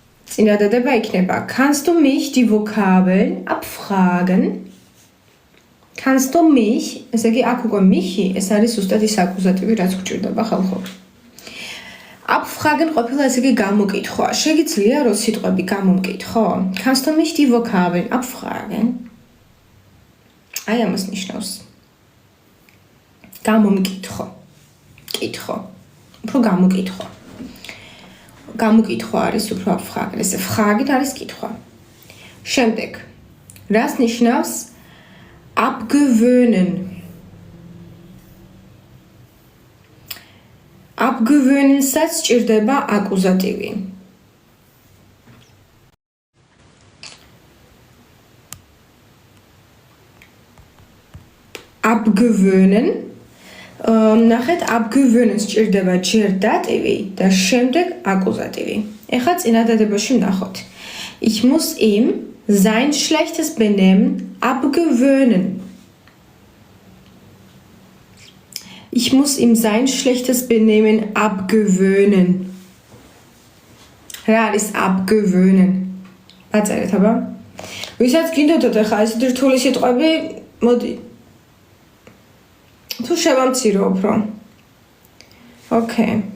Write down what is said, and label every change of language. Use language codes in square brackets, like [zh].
[ka] წინადადება იქნება [de] Kannst du mich die Vokabeln abfragen? Kannst du mich, [ka] ესე იგი აქ უკვე mich-ი, ეს არის ზუსტად ის აკუზატივი, რაც გვჭირდება ხალხო. Abfragen ყოფილა ესე იგი გამოკითხვა. შეგიძლია რომ სიტყვები გამომკითხო? [de] Kannst du mich die Vokabeln abfragen? [ka] აი ამას ნიშნავს. გამომკითხო. კითხო. უფრო გამოკითხო. გამოკითხვა არის უფრო abfragen. ესე fragen არის კითხვა. შემდეგ. რას ნიშნავს abgewöhnen? Abgewöhnen-საც სჭირდება აკუზატივი. Abgewöhnen. ნახეთ, abgewöhnen სჭირდება ჯერ დატივი და შემდეგ აკუზატივი. ეხლა წინადადებაში ვნახოთ. [de] Ich muss ihm sein schlechtes Benehmen abgewöhnen. Ich muss ihm sein schlechtes Benehmen abgewöhnen. [ka] რა არის abgewöhnen? აწერეთ აბა. ვისაც გინდოდათ ახლა ეს რთული სიტყვები, მოდი. თუ შევამცირო უფრო. Okay.